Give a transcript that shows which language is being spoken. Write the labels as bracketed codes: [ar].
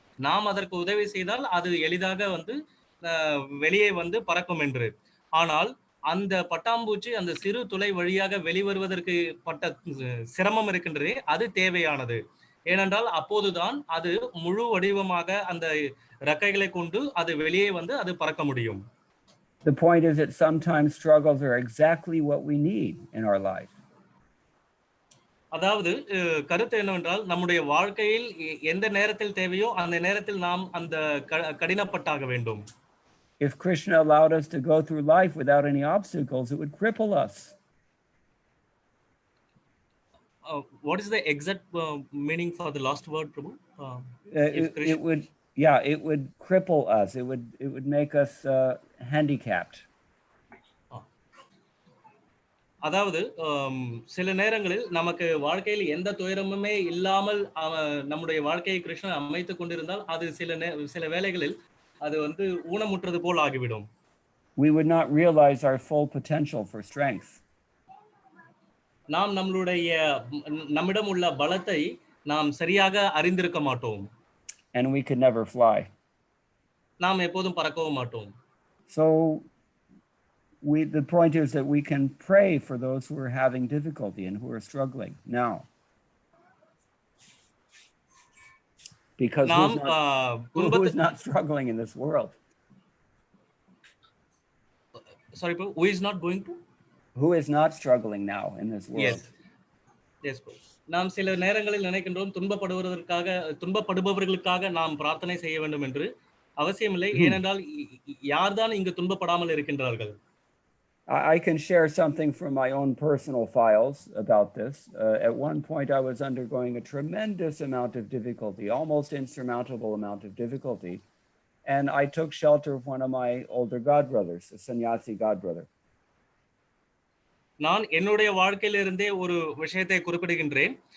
[ta] நாம் அதற்கு உதவி செய்தால் அது எளிதாக வந்து வெளியே வந்து பறக்கும் என்று. ஆனால் அந்த பட்டாம்பூச்சி அந்த சிறு துளை வழியாக வெளிவருவதற்கு பட்ட சிரமம் இருக்கின்றதே, அது தேவையானது. ஏனென்றால் அப்போதுதான் அது முழு வடிவமாக அந்த ரெக்கைகளை கொண்டு அது வெளியே வந்து அது பறக்க முடியும். [en] The point is that sometimes struggles are exactly what we need in our life. [ta] அதாவது கருத்து என்னவென்றால், நம்முடைய வாழ்க்கையில் எந்த நேரத்தில் தேவையோ அந்த நேரத்தில் நாம் அந்த கடினப்பட்டாக வேண்டும். [en] If Krishna allowed us to go through life without any obstacles, it would cripple us. What is the exact meaning for the last word, Prabhu? It would cripple us. It would make us handicapped. [ta] அதாவது சில நேரங்களில் நமக்கு வாழ்க்கையில் எந்த துயரமுமே இல்லாமல் நம்முடைய வாழ்க்கையை கிருஷ்ணன் அமைத்துக் கொண்டிருந்தால் அது சில வேளைகளில் அது வந்து ஊனமுற்றது போல் ஆகிவிடும். [en] We would not realize our full potential for strength. [ta] நாம் நம்மிடம் உள்ள பலத்தை நாம் சரியாக அறிந்திருக்க மாட்டோம். [en] And we could never fly. [ta] நாம் எப்போதும் பறக்கவும் மாட்டோம். [en] So the point is that we can pray for those who are having difficulty and who are struggling now. Because who is not struggling in this world? Sorry, bro, who is not going to? Who is not struggling now in this world? Yes, bro. [ta] நாம் சில நேரங்களில் நினைக்கின்றோம் துன்பப்படுபவர்களுக்காக நாம் பிரார்த்தனை செய்ய வேண்டும் என்று. அவசியமில்லை. ஏனென்றால் யார்தான் இங்கு துன்பப்படாமல் இருக்கின்றார்கள்? [en] I can share something from my own personal files about this. At one point, I was undergoing a tremendous amount of difficulty, almost insurmountable amount of difficulty. And I took shelter of one of my older godbrothers, a sannyasi godbrother. [ta] நான் என்னுடைய வாழ்க்கையிலிருந்தே ஒரு விஷயத்தை குறிப்பிடுகின்றேன்.